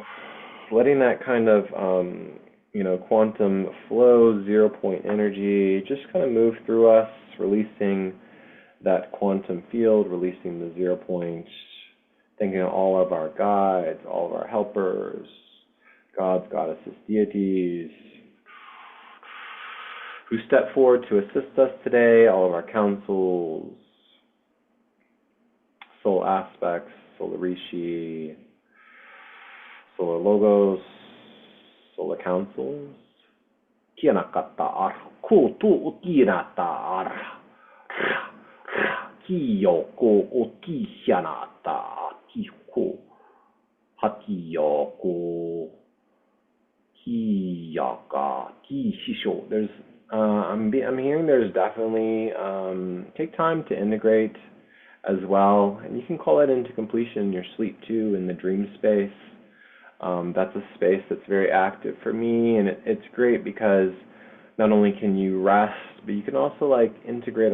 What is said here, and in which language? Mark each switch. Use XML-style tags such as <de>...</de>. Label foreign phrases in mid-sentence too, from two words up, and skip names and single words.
<en>Letting that kind of quantum flow, 0 point energy, just kind of move through us, releasing that quantum field, releasing the 0 points, thinking of all of our guides, all of our helpers, gods, goddesses, deities, who step forward to assist us today, all of our councils, soul aspects, solar rishi, solar logos, solar councils. Kianakatar, kutu ukinatar, kiyoko ukihianata, kiku, hakiyoko, kiyaka, kishisho. There's, I'm hearing there's definitely, take time to integrate as well. And you can call it into completion in your sleep too, in the dream space. That's a space that's very active for me, and it's great because not only can you rest, but you can also like integrate a</en>